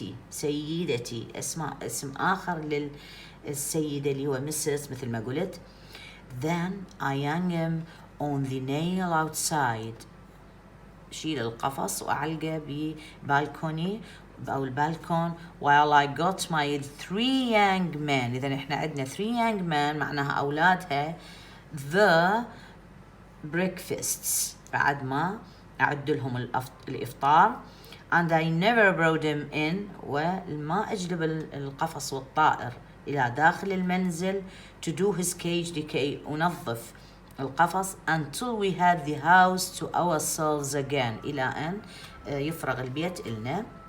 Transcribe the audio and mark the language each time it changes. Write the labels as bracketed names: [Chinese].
[Arabic] سيدتي اسم آخر للسيدة اللي هو Mrs. مثل ما قلت. [English] Then I hung him on the nail outside, [Arabic] شيل القفص وأعلقه ببالكوني أو البالكون, [English] while I got my 3 young men. [Arabic] إذا إحنا عندنا [English] 3 young men [Arabic] معناها أولادها [English] the breakfasts, [Arabic] بعد ما أعد لهم الإفطار. [English] and I never brought them in, [Arabic] وما أجلب القفص والطائر إلى داخل المنزل [English] to do his cage, [Arabic] لكي أنظف القفص, [English] until we had the house to ourselves again, [Arabic] إلى أن يفرغ البيت إلنا.